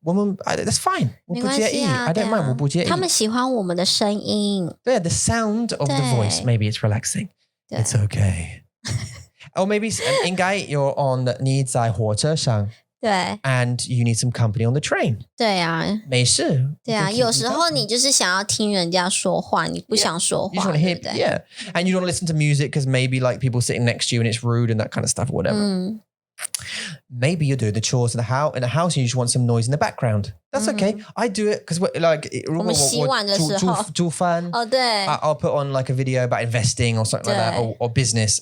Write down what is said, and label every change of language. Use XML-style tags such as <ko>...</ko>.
<en>That's fine.</en> <zh>没关系啊</zh> <en>I don't mind.</en> <zh>我不介意。他们喜欢我们的声音。</zh> <en>Yeah, the sound of the voice. Maybe it's relaxing. It's okay. Or maybe in Gai, you're on</en> <zh>你在火车上。对</zh> <en>and you need some company on the train.</en> <zh>对啊，没事。对啊，有时候你就是想要听人家说话，你不想说话，</zh> <en>You just want to hear, yeah. And you don't want to listen to music because maybe like people sitting next to you and it's rude and that kind of stuff or whatever. Maybe you're doing the chores in the house and you just want some noise in the background. That's okay. I do it because like</en> <zh>我们洗碗的时候煮饭。哦，对。</zh> <en>I'll put on like a video about investing or something like that or business.</en>